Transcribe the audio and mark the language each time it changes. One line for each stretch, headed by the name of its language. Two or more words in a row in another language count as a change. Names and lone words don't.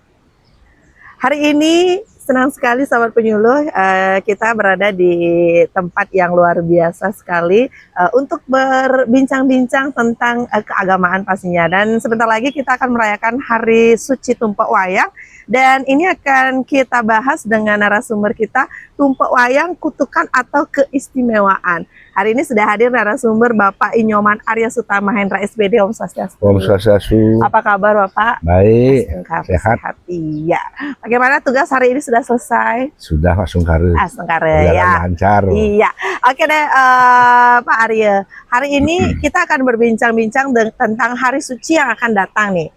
Indonesian: Hari ini senang sekali sahabat penyuluh, kita berada di tempat yang luar biasa sekali untuk berbincang-bincang tentang keagamaan pastinya. Dan sebentar lagi kita akan merayakan Hari Suci Tumpak Wayang. Dan ini akan kita bahas dengan narasumber kita, Tumpak Wayang, kutukan atau keistimewaan. Hari ini sudah hadir narasumber Bapak Inyoman Arya Sutama Hendra SPD. Om Swastiastu. Om Swastiastu. Apa kabar Bapak? Baik, sehat. Iya. Bagaimana tugas hari ini, sudah selesai? Sudah Pak Sungkare. Sungkare ya. Lancar. Iya. Oke deh Pak Arya. Hari ini kita akan berbincang-bincang tentang hari suci yang akan datang nih.